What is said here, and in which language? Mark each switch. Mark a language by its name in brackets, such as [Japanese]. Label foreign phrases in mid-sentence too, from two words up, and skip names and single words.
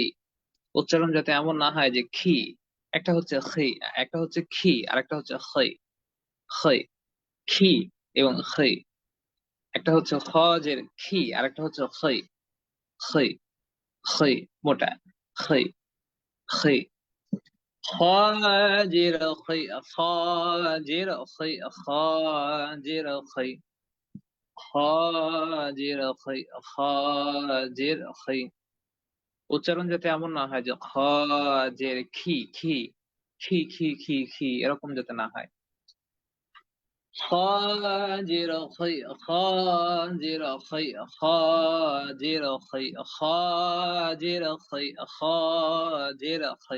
[Bangla] উচ্চারণ যাতে এমন না হয় যে খি, একটা হচ্ছে খি, একটা হচ্ছে খি আর একটা হচ্ছে খই, খই খি এবং খই। একটা হচ্ছে খ জের খি আর একটা হচ্ছে খই, খই খই মোটা, খই খই। [Arabic] خاجر خي، خاجر خي، خاجر خي، خاجر خي، خاجر خي। [Bangla] উচ্চারণ যাতে এমন না হয় যে খাজের খি খি, খি খি খি খি এরকম যাতে না হয়। খাজির খই, খাজির খই, খাজির খই, খাজির খই, খাজির খই।